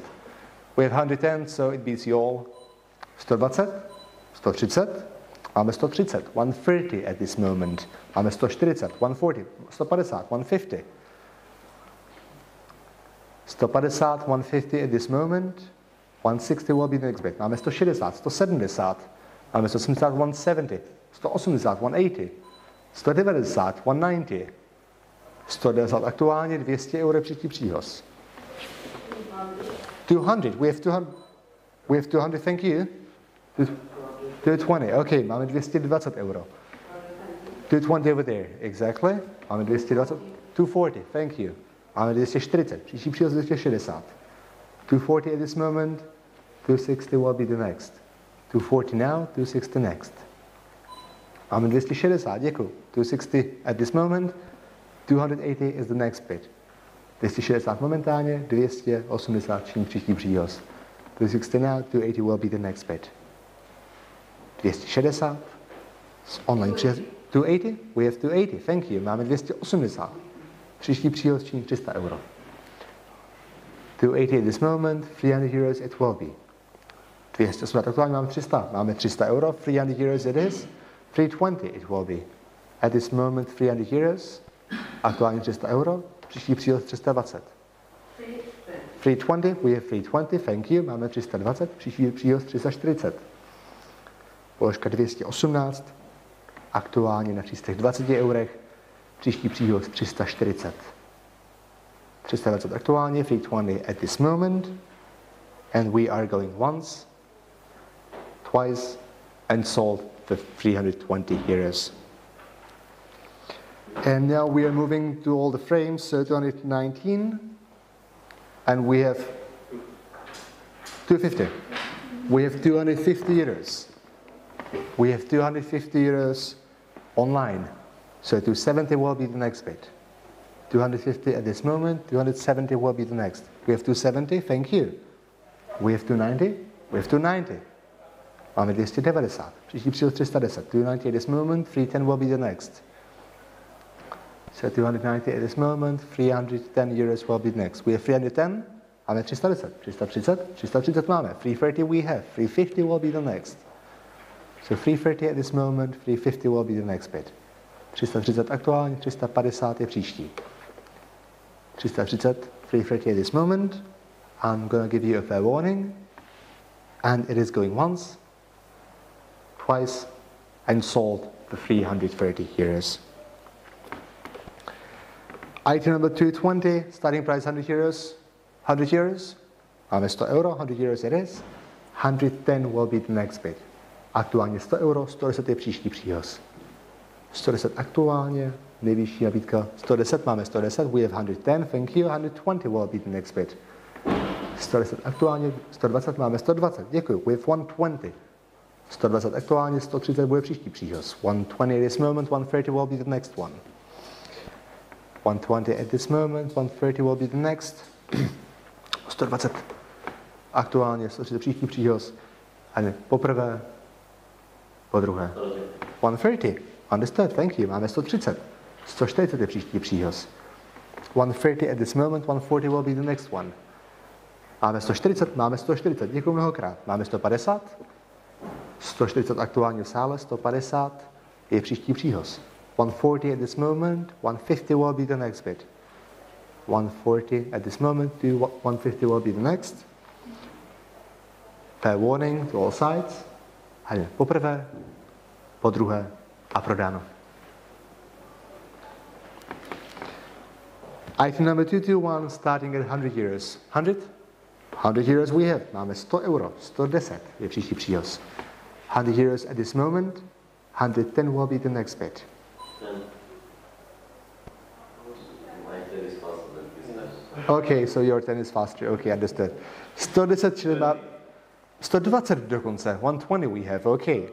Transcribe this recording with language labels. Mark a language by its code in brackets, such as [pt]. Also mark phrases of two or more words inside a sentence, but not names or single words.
[en] We have 110, so it beats you all. [cs] 120? 130? Máme 130. [en] 130 at this moment. Máme 140. 140. 150. 150. 150, 150 at this moment. 160 will be the next bid. [cs] Máme 160, 170. Máme 170, 170. 180, 180. 190, 190. 190 aktuálně, 200 euro příští příhoz. [en] 200, we have 200. We have 200, thank you. [cs] 220, okay, máme 220 euro. [en] 220 over there, exactly. Máme 220, 240, thank you. [cs] Máme 240, příští příhoz 260. [en] 240 at this moment, 260 will be the next. 240 now, 260 next. [cs] Máme 260, děkuji. [en] 260 at this moment, 280 is the next bid. [cs] 260 momentálně, 280 příští příhoz. [en] 260 now, 280 will be the next bid. 260, online příhoz. 280, we have 280, thank you. [cs] Máme 280. Příští příhoz činí 300 euro. [en] 280 at this moment, 300 euros it will be. [cs] 280 aktuálně máme 300. Máme 300 euro, [en] 300 euros it is. 320 it will be. At this moment 300 euros, [cs] aktuálně 300 euro, příští příhoz 320. [en] 320, we have 320, thank you, [cs] máme 320, příští příhoz 340. Položka 218, aktuálně na 320 eurech, příští příhoz 340. [en] 320 aktuálně, 320 at this moment, and we are going once, twice, and sold for 320 euros. And now we are moving to all the frames, so 219, and we have 250. We have 250 euros. We have 250 euros online. So 270 will be the next bid. 250 at this moment, 270 will be the next. We have 270, thank you. We have 290, we have 290. [cs] Máme 290. Příští příhoz 310. [en] 290 at this moment, 310 will be the next. So 290 at this moment, 310 euros will be the next. We have 310, [cs] máme 310. 330, 330 máme. [en] 330 we have. 350 will be the next. So 330 at this moment, 350 will be the next bid. [cs] 330 aktuálně, 350 je příští. [en] 330, 330 at this moment. I'm going to give you a fair warning. And it is going once, twice, and sold for 330 euros. Item number 220, starting price 100 euros. 100 euros. [cs] Máme 100 euro, [en] 100 euros it is. 110 will be the next bid. [cs] Aktuálně 100 euro, 110 je příští příhoz. 110 aktuálně, nejvyšší nabídka 110, máme 110, [en] we have 110, thank you, 120 will be the next bid. [cs] 110 aktuálně, 120, máme 120, děkuji, [en] we have 120. [cs] 120 aktuálně, 130 bude příští příhoz. [en] 120 at this moment, 130 will be the next one. 120 at this moment, 130 will be the next. [cs] 120 aktuálně, 130 příští příhoz. A ne, poprvé, po druhé. [en] 130, understood, thank you, [cs] máme 130. 140 je příští příhoz. [en] 130 at this moment, 140 will be the next one. [cs] Máme 140, máme 140, děkuji mnohokrát. Máme 150, 140 aktuálně v sále, 150 je příští příhoz. [en] 140 at this moment, 150 will be the next bid. 140 at this moment, 150 will be the next. Fair warning to all sides. [cs] Hajme poprvé, po druhé a prodáno. [en] Item number 221 starting at 100 euros. 100? 100 euros we have. Máme 100 euro. 110 je příští příhoz. 100 euros at this moment. 110 will be the next bid. Okay, so your 10 is faster. Okay, understood. [cs] 110 čili má 120 dokonce. [en] 120 we have. [cs] Okay.